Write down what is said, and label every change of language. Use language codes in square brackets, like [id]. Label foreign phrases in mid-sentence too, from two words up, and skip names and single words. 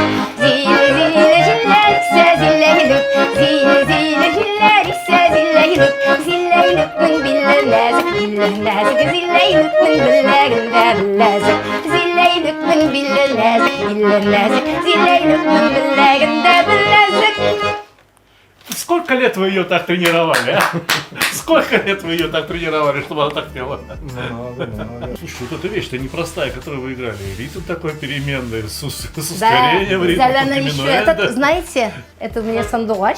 [ru] Zil jillar issa zilaylut, zil jillar issa zilaylut, zilaylutning bili nazik, zilaylutning bilagida bilazik. Zilaylutning bili nazik, zilaylutning bilagida bilazik. Сколько лет вы ее так тренировали, а? Сколько лет вы ее так тренировали, чтобы она так пела? Слушай, вот эта вещь-то непростая, которую вы играли. Ритм такой переменный, с ускорением ритма. Зелена еще. Это, знаете, это у меня сандугач.